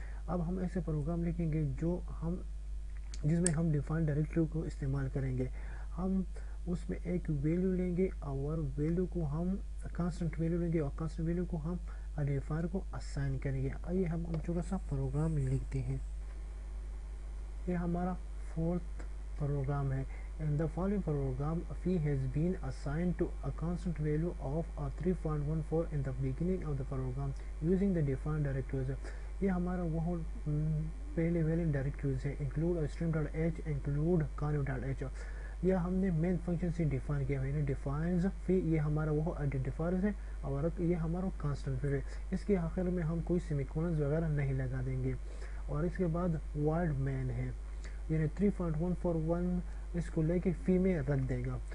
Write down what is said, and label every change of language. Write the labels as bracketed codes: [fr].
[ur] اب ہم ایسے پروگرام لکھیں گے جس میں ہم ڈیفائنڈ ڈائریکٹری کو استعمال کریں گے. ہم اس میں ایک ویلیو لیں گے اور ویلیو کو ہم کانسٹنٹ ویلیو لیں گے اور کانسٹنٹ ویلیو کو ہم آئیڈینٹیفائر کو اسائن کریں گے. آئیے ہم چھوٹا سا پروگرام لکھتے ہیں. یہ ہمارا فورتھ پروگرام ہے. [en] In the following program, phi has been assigned to a constant value of 3.14 in the beginning of the program using the defined directories. [ur] یہ ہمارا وہ پہلے والے ڈائریکٹریز ہے. [en] include string.h, include conv.h. [ur] یہ ہم نے مین فنکشن سے ڈیفائن کیا ہے. ڈیفائنز فی یہ ہمارا وہ آئیڈینٹیفائر ہے اور یہ ہمارا کانسٹنٹ ہے. اس کے آخر میں ہم کوئی سیمی کولنز وغیرہ نہیں لگا دیں گے. اور اس کے بعد وائڈ مین ہے, یعنی 3.141 اس کو لے کے فی میں رکھ دے گا.